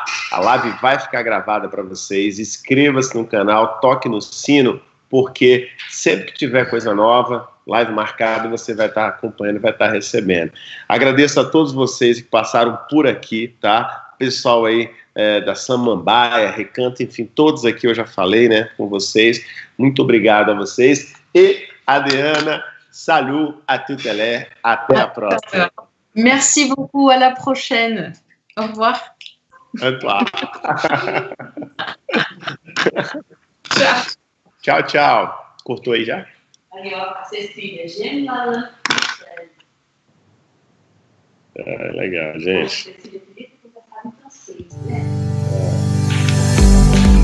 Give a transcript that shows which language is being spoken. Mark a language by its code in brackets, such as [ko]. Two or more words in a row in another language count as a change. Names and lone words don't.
[pt] A live vai ficar gravada para vocês. Inscreva-se no canal, toque no sino, porque sempre que tiver coisa nova, live marcada, você vai estar acompanhando, vai estar recebendo. Agradeço a todos vocês que passaram por aqui, tá? Pessoal aí da Samambaia, Recanto, enfim, todos aqui eu já falei, né, com vocês. Muito obrigado a vocês. E, Adriana, [fr] salut à toutes les, [pt] até a próxima. [fr] Merci beaucoup, à la prochaine. Au revoir. Au revoir. [pt] Tchau, tchau. Cortou aí já? Aí, ó, a Cecília, genial. Legal, gente. Cecília, queria que eu conversasse em francês, né?